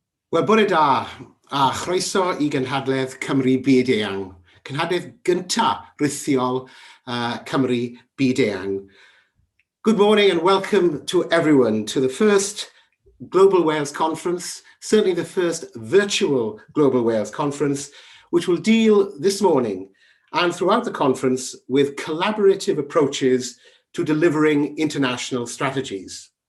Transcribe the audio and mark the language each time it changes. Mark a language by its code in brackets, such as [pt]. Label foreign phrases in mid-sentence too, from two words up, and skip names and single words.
[cy] Wel, bore da, a chroeso I gynhadledd Cymru Byd Eang. Cynhadledd gynta rithiol Cymru Byd Eang. [en] Good morning and welcome to everyone to the first Global Wales Conference, certainly the first virtual Global Wales Conference, which will deal this morning and throughout the conference with collaborative approaches to delivering international strategies.